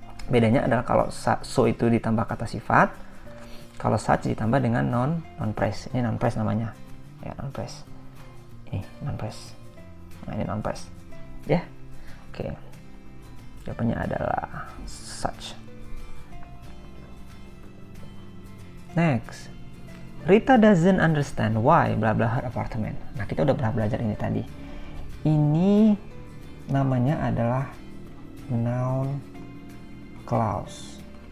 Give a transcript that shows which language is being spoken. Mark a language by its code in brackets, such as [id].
[id] Bedanya adalah kalau so itu ditambah kata sifat, kalau such ditambah dengan non-phrase. Ini non-phrase namanya. Ya, non-phrase. Ini non-phrase. Nah, ini non-phrase. Ya. Oke. Jawabannya adalah such. [en] Next. Rita doesn't understand why blah blah her apartment. [id] Nah, kita udah pernah belajar ini tadi. Ini namanya adalah noun clause.